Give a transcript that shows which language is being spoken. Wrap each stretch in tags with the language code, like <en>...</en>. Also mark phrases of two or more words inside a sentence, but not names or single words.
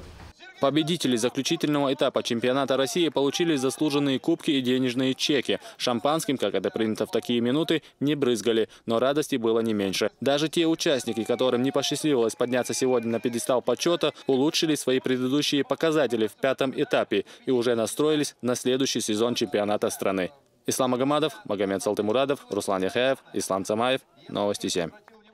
<ru>Победители заключительного этапа чемпионата России получили заслуженные кубки и денежные чеки. Шампанским, как это принято в такие минуты, не брызгали, но радости было не меньше. Даже те участники, которым не посчастливилось подняться сегодня на пьедестал почета, улучшили свои предыдущие показатели в 5-м этапе и уже настроились на следующий сезон чемпионата страны. Ислам Магомадов, Магомед Салтымурадов, Руслан Яхаев, Ислам Цамаев. Новости 7.</ru>